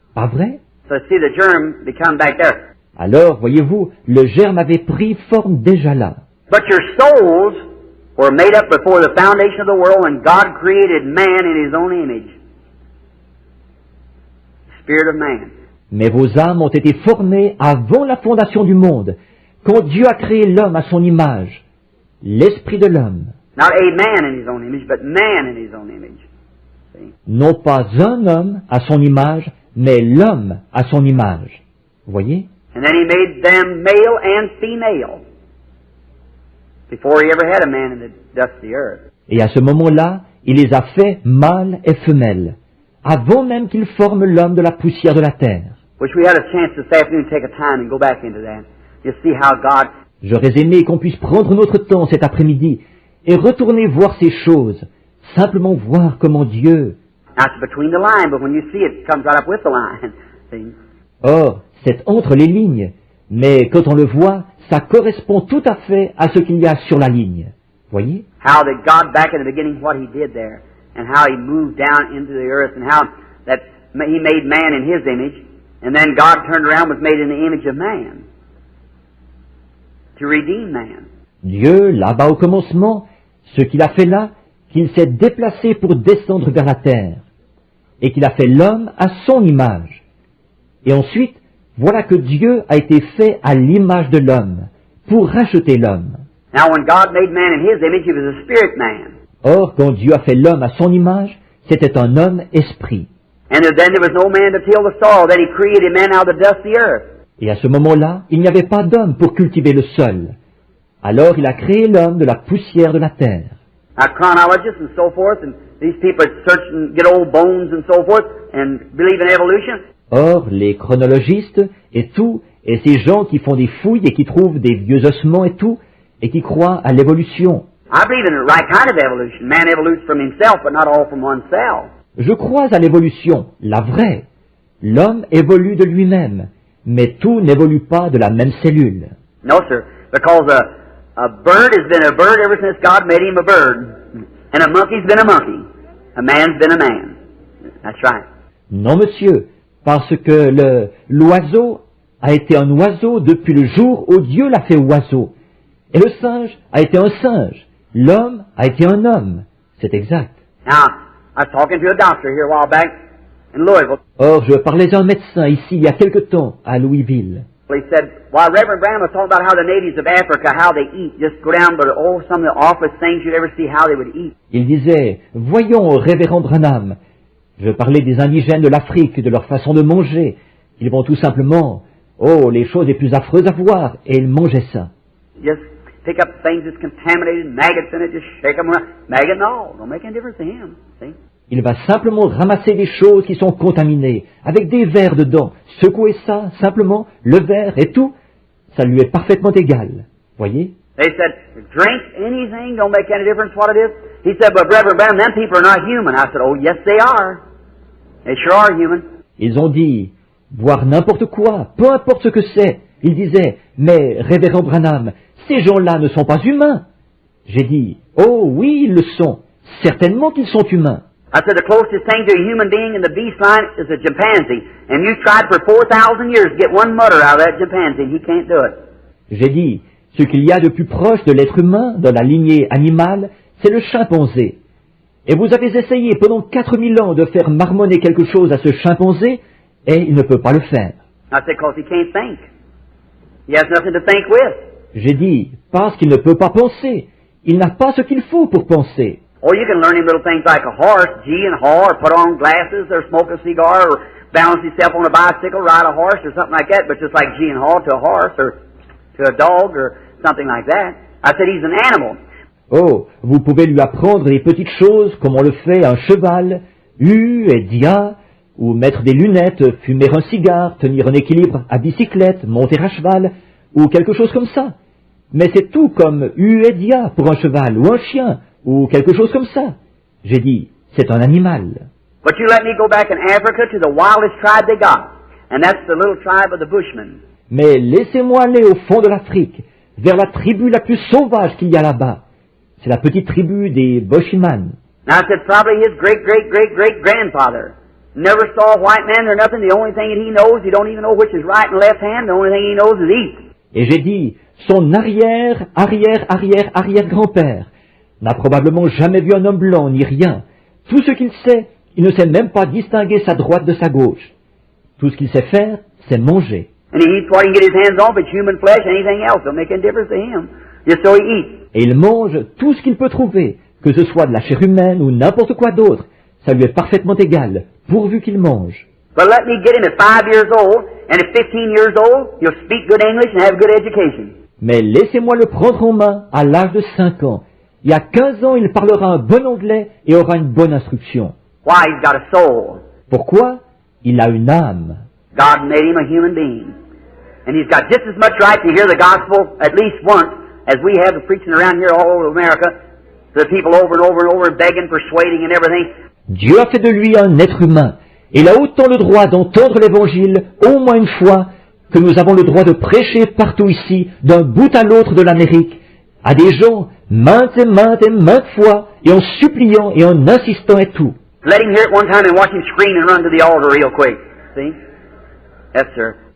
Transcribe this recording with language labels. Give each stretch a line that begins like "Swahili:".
French: Pas vrai?
English: So see the germ become back there.
French: Alors, voyez-vous, le germe avait pris forme déjà là.
English: But your souls were made up before the foundation of the world when God created man in His own image. Spirit of man.
French: Mais vos âmes ont été formées avant la fondation du monde, quand Dieu a créé l'homme à son image, l'esprit de l'homme.
English: Not a man in His own image, but man in His own image. See?
French: Non pas un homme à son image, mais l'homme à son image. Voyez?
English: And then He made them male and female before He ever had a man in the dust of the earth.
French: Et à ce moment-là, il les a fait mâles et femelles, avant même qu'il forme l'homme de la poussière de la terre.
English: Wish we had a chance this afternoon to take a time and go back into that. You see how God.
French: J'aurais aimé qu'on puisse prendre notre temps cet après-midi et retourner voir ces choses, simplement voir comment Dieu...
English: Now it's between the line, but when you see it, it comes right up with the line. See?
French: Or, c'est entre les lignes, mais quand on le voit, ça correspond tout à fait à ce qu'il y a sur la ligne. Voyez?
English: How that God back in the beginning, what He did there, and how He moved down into the earth, and how that He made man in His image, and then God turned around and was made in the image of man. to redeem man.
French: Dieu, là-bas au commencement, ce qu'il a fait là, qu'il s'est déplacé pour descendre vers la terre, et qu'il a fait l'homme à son image. Et ensuite, voilà que Dieu a été fait à l'image de l'homme, pour racheter l'homme.
English: Now, when God made man in His image, He was a spirit man.
French: Or, quand Dieu a fait l'homme à son image, c'était un homme esprit.
English: And then there was no man to till the soil. Then He created man out of the dust of the earth.
French: Et à ce moment-là, il n'y avait pas d'homme pour cultiver le sol. Alors il a créé l'homme de la poussière de la terre.
English: Now, chronologists and so forth, and these people search and get old bones and so forth, and believe in evolution.
French: Or, les chronologistes et tout, et ces gens qui font des fouilles et qui trouvent des vieux ossements et tout, et qui croient à l'évolution.
English: I believe in the right kind of evolution. Man evolutes from himself, but not all from oneself.
French: Je crois à l'évolution, la vraie. L'homme évolue de lui-même, mais tout n'évolue pas de la même cellule.
English: No, sir, because a bird has been a bird ever since God made him a bird, and a monkey's been a monkey. A man's been a man. That's right.
French: Non, monsieur, parce que l'oiseau a été un oiseau depuis le jour où Dieu l'a fait oiseau. Et le singe a été un singe. L'homme a été un homme. C'est exact.
English: Now, I was talking to a doctor here a while back in Louisville.
French: Or, je parlais à un médecin ici il y a quelque temps à Louisville.
English: He said, while Reverend Branham was talking about how the natives of Africa, how they eat, just go down, but oh, some of the awfulest things you'd ever see, how they would eat.
French: Il disait, voyons, révérend Branham, je parlais des indigènes de l'Afrique, de leur façon de manger. Ils vont tout simplement, oh, les choses les plus affreuses à voir, et ils mangeaient ça.
English: Just pick up things that's contaminated, maggots in it, just shake them around. Maggot, no, don't make any difference to him, see?
French: Il va simplement ramasser des choses qui sont contaminées, avec des vers dedans, secouer ça, simplement, le verre et tout, ça lui est parfaitement égal. Voyez?
English: They said, drink anything, don't make any difference what it is. He said, but Reverend Branham, them people are not human. I said, oh, yes, they are. They sure are human.
French: Ils ont dit, boire n'importe quoi, peu importe ce que c'est. Ils disaient, mais révérend Branham, ces gens-là ne sont pas humains. J'ai dit, oh oui, ils le sont. Certainement qu'ils sont humains.
English: I said, the closest thing to a human being in the beast line is a chimpanzee. And you tried for 4,000 years to get one mutter out of that chimpanzee, and he can't do it.
French: J'ai dit, ce qu'il y a de plus proche de l'être humain dans la lignée animale, c'est le chimpanzé. Et vous avez essayé pendant 4000 ans de faire marmonner quelque chose à ce chimpanzé, et il ne peut pas le faire.
English: I said, because he can't think. He has nothing to think with.
French: J'ai dit, parce qu'il ne peut pas penser. Il n'a pas ce qu'il faut pour penser.
English: Or you can learn him little things like a horse, gee and haw, or put on glasses, or smoke a cigar, or balance himself on a bicycle, ride a horse, or something like that, but just like gee and haw to a horse, or to a dog, or something like that. I said, he's an animal.
French: Oh, vous pouvez lui apprendre des petites choses comme on le fait à un cheval, et dia, ou mettre des lunettes, fumer un cigare, tenir un équilibre à bicyclette, monter à cheval, ou quelque chose comme ça. Mais c'est tout comme et dia pour un cheval, ou un chien, ou quelque chose comme ça. J'ai dit, c'est un animal.
English: But you let me go back in Africa to the wildest tribe they got, and that's the little tribe of the Bushmen.
French: Mais laissez-moi aller au fond de l'Afrique, vers la tribu la plus sauvage qu'il y a là-bas. C'est la petite tribu des Bushmen.
English: Now I said probably his great-great-great-great-grandfather never saw a white man or nothing. The only thing that he knows, he don't even know which is right and left hand. The only thing he knows is eat.
French: Et j'ai dit, son arrière-arrière-arrière-arrière-grand-père n'a probablement jamais vu un homme blanc ni rien. Tout ce qu'il sait, il ne sait même pas distinguer sa droite de sa gauche. Tout ce qu'il sait faire, c'est manger.
English: And he eats what he can get his hands on, but human flesh, anything else, don't make any difference to him. Just so he eats.
French: Et il mange tout ce qu'il peut trouver, que ce soit de la chair humaine ou n'importe quoi d'autre. Ça lui est parfaitement égal, pourvu qu'il mange.
English: But let me get him at 5 years old, and at 15 years old, he'll speak good English and have good education.
French: Mais laissez-moi le prendre en main à l'âge de 5 ans. Et à 15 ans, il parlera un bon anglais et aura une bonne instruction.
English: Why? He's got a soul.
French: Pourquoi? Il a une âme.
English: God made him a human being. And he's got just as much right to hear the gospel at least once as we have the preaching around here all over America, the people over and over and over begging, persuading and everything.
French: Dieu a fait de lui un être humain. Et il a autant le droit d'entendre l'évangile au moins une fois que nous avons le droit de prêcher partout ici, d'un bout à l'autre de l'Amérique, à des gens maintes et maintes fois, et en suppliant et en insistant et tout.
English: Let him hear it one time and watch him scream and run to the altar real quick. See? Yes, sir.